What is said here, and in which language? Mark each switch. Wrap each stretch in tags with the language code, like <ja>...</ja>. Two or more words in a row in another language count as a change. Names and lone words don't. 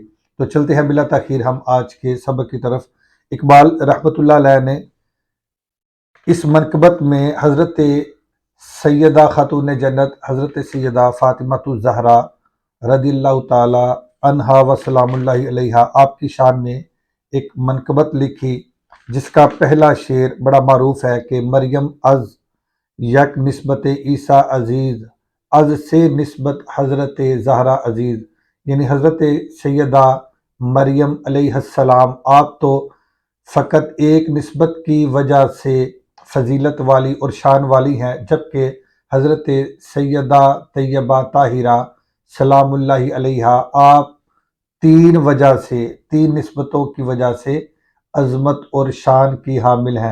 <ur>تو چلتے ہیں بلا تاخیر ہم آج کے سبق کی طرف۔ اقبال</ur> <ar>رحمۃ اللہ علیہ</ar> <ur>نے اس منقبت میں حضرت سیدہ خاتون جنت، حضرت سیدہ فاطمہ الزہرا</ur> <ar>رضی اللہ تعالی عنہا و سلام اللہ علیہا</ar> <ur>آپ کی شان میں ایک منقبت لکھی، جس کا پہلا شعر بڑا معروف ہے کہ</ur> <fa>مریم از یک نسبت عیسیٰ عزیز، از سے نسبت حضرت زہرا عزیز،</fa> <ur>یعنی حضرت سیدہ مریم</ur> <ar>علیہ السلام</ar> <ur>آپ تو فقط ایک نسبت کی وجہ سے فضیلت والی اور شان والی ہیں، جبکہ حضرت سیدہ طیبہ طاہرہ</ur> <ar>سلام اللہ علیہا</ar> <ur>آپ 3 نسبتوں کی وجہ سے عظمت اور شان کی حامل ہیں۔</ur>